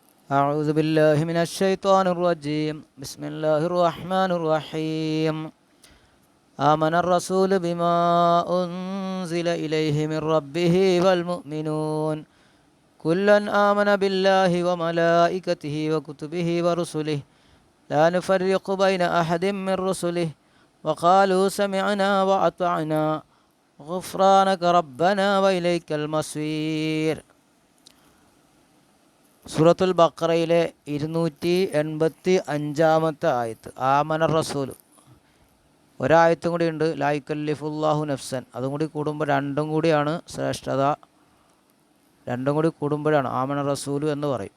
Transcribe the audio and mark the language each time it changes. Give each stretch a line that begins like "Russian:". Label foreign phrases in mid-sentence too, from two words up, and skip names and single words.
Arabic: أعوذ بالله من الشيطان الرجيم بسم الله الرحمن الرحيم آمن الرسول بما أنزل إليه من ربه والمؤمنون كلا آمن بالله وملائكته وكتبه ورسله لا نفرق بين أحد من رسله وقالوا سمعنا وأطعنا غفرانك ربنا وإليك المصير.
Malayalam: സൂറത്തുൽ ബഖറയിലെ 285 ആയത്ത്
Arabic: آمن الرسول.
Malayalam: ഒരായത്തും കൂടി ഉണ്ട്,
Arabic: لا يكلف الله نفسا.
Malayalam: അതും കൂടി കൂടുമ്പോൾ രണ്ടും കൂടിയാണ് ശ്രേഷ്ഠത. രണ്ടും കൂടി കൂടുമ്പോഴാണ്
Arabic: آمن الرسول
Malayalam: എന്ന് പറയും.